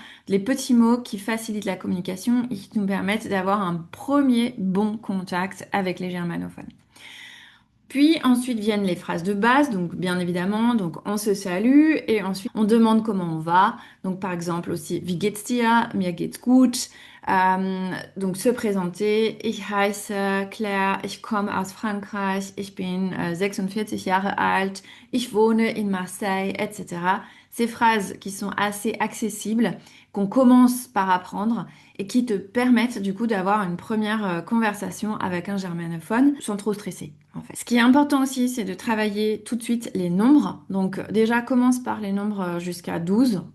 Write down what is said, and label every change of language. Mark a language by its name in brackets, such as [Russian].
[French] Les petits mots qui facilitent la communication et qui nous permettent d'avoir un premier bon contact avec les germanophones. Puis ensuite viennent les phrases de base, donc bien évidemment, donc on se salue et ensuite on demande comment on va. Donc par exemple aussi, [German] wie geht's dir? Mir geht's gut. [French] Donc se présenter. [German] Ich heiße Claire, ich komme aus Frankreich, ich bin 46 Jahre alt, ich wohne in Marseille, etc. [French] Ces phrases qui sont assez accessibles, qu'on commence par apprendre et qui te permettent du coup d'avoir une première conversation avec un germanophone sans trop stresser en fait. Ce qui est important aussi, c'est de travailler tout de suite les nombres. Donc déjà commence par les nombres jusqu'à 12.